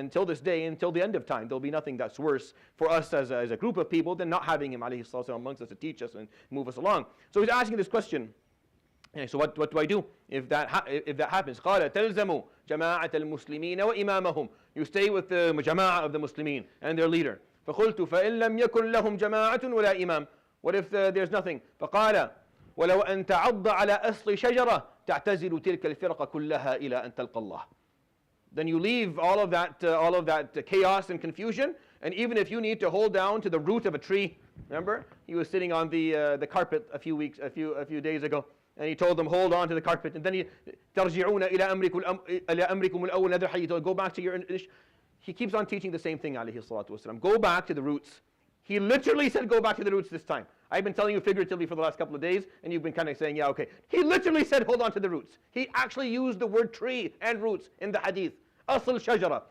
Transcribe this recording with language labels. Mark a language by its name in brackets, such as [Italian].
[English] And until this day, until the end of time, there'll be nothing that's worse for us as a group of people than not having him ﷺ amongst us to teach us and move us along. So he's asking this question. So what do I do if that happens? [Arabic] قال تلزموا جماعة المسلمين وإمامهم. [English] You stay with the jama'ah of the Muslimin and their leader. [Arabic] فقلت فإن لم يكن لهم جماعة ولا إمام. [English] What if there's nothing? [Arabic] فقال ولو أن تعض على أصل شجرة تعتزل تلك الفرقة كلها إلى أن تلقى الله. [English] Then you leave all of that chaos and confusion, and even if you need to hold down to the root of a tree. Remember, he was sitting on the carpet a few days ago. And he told them, hold on to the carpet. And then he, [Arabic] تَرْجِعُونَ إِلَى أَمْرِكُمُ الْأَوَّلِ هذا الحديث. [English] Go back to your... He keeps on teaching the same thing, عليه الصلاة والسلام. Go back to the roots. He literally said, go back to the roots this time. I've been telling you figuratively for the last couple of days, and you've been kind of saying, yeah, okay. He literally said, hold on to the roots. He actually used the word tree and roots in the hadith. [Arabic] أصل شجرة.